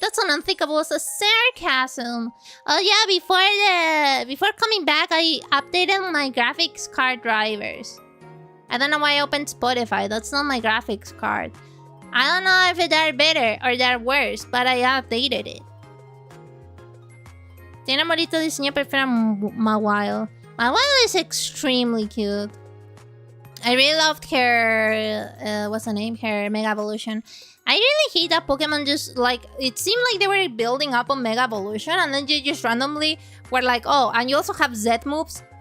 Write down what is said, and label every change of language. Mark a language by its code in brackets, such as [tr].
[en] That's an unthinkable sarcasm. Oh yeah, before coming back, I updated my graphics card drivers. I don't know why I opened Spotify. That's not my graphics card. I don't know if they're better or they're worse, but I updated it. [es] Tiene bonito diseño, prefiero Mawile. [en] Mawile is extremely cute. I really loved her... what's the name? Her Mega Evolution. I really hate that Pokemon just like... It seemed like they were building up on Mega Evolution and then they just randomly were like, oh, and you also have Z moves.